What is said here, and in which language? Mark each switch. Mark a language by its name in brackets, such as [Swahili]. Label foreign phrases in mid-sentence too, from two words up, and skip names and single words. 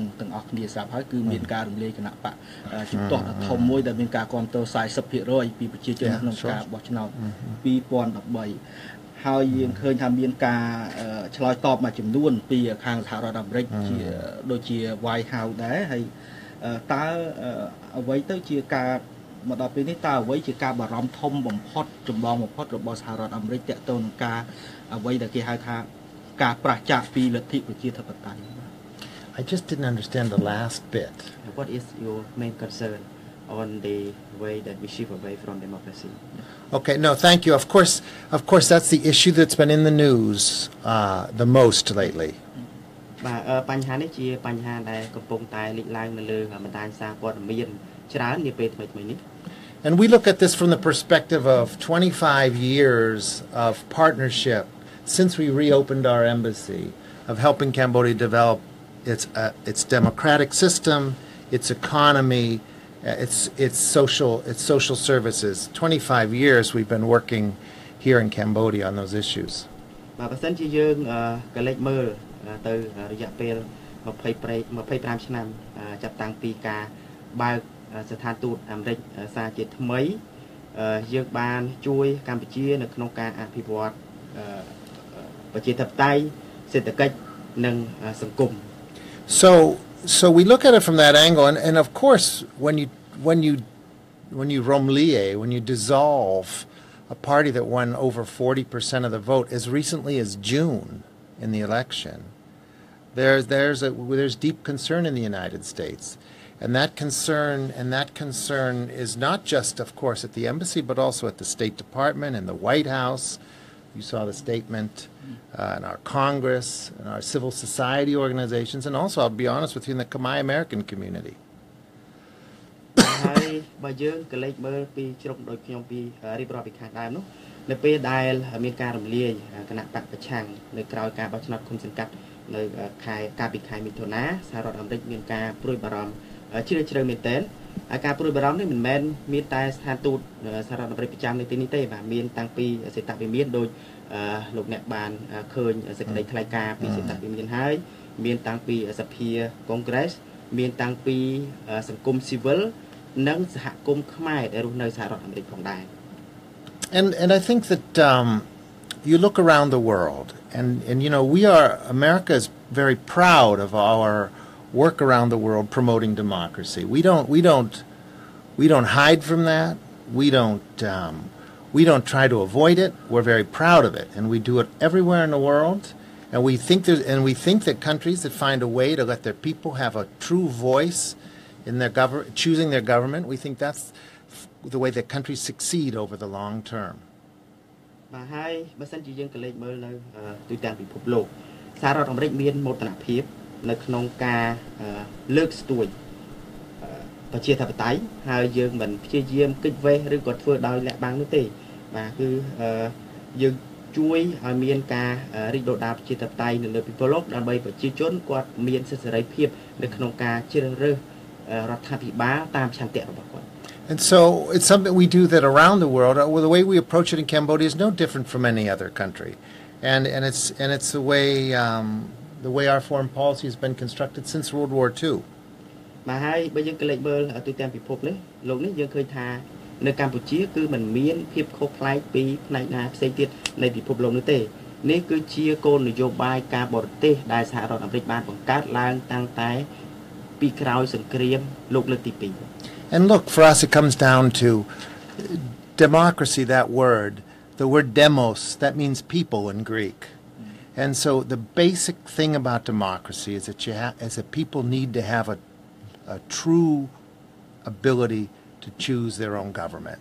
[Khmer] ទាំងអស់គ្នាស្រាប់ហើយគឺមានការរំលាយគណៈបកជំទាស់ដ៏ធំមួយដែលមានការគ្រប់គ្រង 40% ពីប្រជាជនក្នុងការបោះឆ្នោត2013ហើយយើងឃើញថាមានការឆ្លើយតបមួយចំនួនពីខាងសហរដ្ឋអាមេរិកជាដូចជា White House ដែរហើយតើអ្វីទៅជាការមកដល់ពេលនេះតើអ្វីជាការបារម្ភធំបំផុតចម្បងបំផុតរបស់សហរដ្ឋអាមេរិកទាក់ទងនឹងការអ្វីដែលគេហៅថាការប្រឆាំងពីលទ្ធិប្រជាធិបតេយ្យ [English] I just didn't understand the last bit. What is your main concern on the way that we shift away from democracy? Okay, no, thank you. Of course, that's the issue that's been in the news the most lately. [Khmer] បាទបញ្ហានេះជាបញ្ហាដែលកំពុងតែលេចឡើងនៅលើបណ្ដាញសារព័ត៌មានច្រើននាពេលថ្មីៗនេះ [English] And we look at this from the perspective of 25 years of partnership since we reopened our embassy, of helping Cambodia develop its democratic system, its economy, its social services. 25 years we've been working here in Cambodia on those issues. [Khmer] បាទបើសិនជាយើងក៏លេចមើលទៅរយៈពេល25ឆ្នាំចាប់តាំងពីការបើកស្ថានទូតអាមេរិកសារជាថ្មីយើងបានជួយកម្ពុជានៅក្នុងការអភិវឌ្ឍប្រជាធិបតេយ្យសេដ្ឋកិច្ចនិងសង្គម [English] So we look at it from that angle and of course when you romlie, when you dissolve a party that won over 40% of the vote as recently as June in the election, there's deep concern in the United States, and that concern is not just, of course, at the embassy, but also at the State Department and the White House. You saw the statement in our Congress and our civil society organizations, and also, I'll be honest with you, in the Khmer American community. [Khmer] ហើយបើយើងក៏លេចមើលពីជ្រុងដូចខ្ញុំពីរៀបរាប់ពីខាងដើមនោះនៅពេលដែលមានការរំលាយគណៈបកប្រឆាំង នៅក្រៅការបោះឆ្នោតគុំសង្កាត់នៅកាលពីខែមិថុនាសហរដ្ឋអាមេរិកមានការព្រួយបារម្ភជ្រាលជ្រៅមែនទែនហើយការព្រួយបារម្ភនេះមិនមែនមានតែស្ថានទូតសហរដ្ឋអាមេរិកប្រចាំនៅទីនេះទេបាទមានតាំងពីសេតវិមានដោយលោកអ្នកបានឃើញសេចក្តីថ្លែងការណ៍ពីសេតវិមានហើយមានតាំងពីសភា Congress មានតាំងពីសង្គមស៊ីវិលនិងសហគមន៍ខ្មែរដែលរស់នៅសហរដ្ឋអាមេរិកផងដែរ [English] And I think that you look around the world and you know America is very proud of our work around the world promoting democracy. We don't hide from that. We don't try to avoid it. We're very proud of it, and we do it everywhere in the world. And we think that countries that find a way to let their people have a true voice in their choosing their government, we think that's the way that countries succeed over the long term. [Khmer] បាទហើយបើសិនជាយើងក៏លេចមើលនៅទូទាំងពិភពលោកសហរដ្ឋអាមេរិកមានមោទនភាពនៅក្នុងការលើកស្ទួយប្រជាធិបតេយ្យហើយយើងមិនព្យាយាមគិតវេះឬក៏ធ្វើដោយលាក់បាំងនោះទេបាទគឺយើងជួយឲ្យមានការរីកដុះដាលប្រជាធិបតេយ្យនៅលើពិភពលោកដើម្បីប្រជាជនគាត់មានសិទ្ធិសេរីភាពនៅក្នុងការជ្រើសរើសរដ្ឋាភិបាលតាមឆន្ទៈរបស់គាត់ [English] And so it's something we do that around the world. The way we approach it in Cambodia is no different from any other country, and it's the way the way our foreign policy has been constructed since World War II. [Khmer] បាទហើយបើយើងក៏លេចមើលទូទាំងពិភពនេះលោកនេះយើងឃើញថានៅកម្ពុជាគឺมันមានភាពខុសប្លែកពីផ្នែកណាផ្សេងទៀតនៃពិភពលោកនោះទេនេះគឺជាគោលនយោបាយការបរទេសដែលសហរដ្ឋអាមេរិកបានបង្កើតឡើងតាំងតែពីក្រោយសង្គ្រាមលោកលើកទី2 [English] And look, for us it comes down to democracy, that word, the word demos, that means people in Greek. And so the basic thing about democracy is that people need to have a true ability to choose their own government.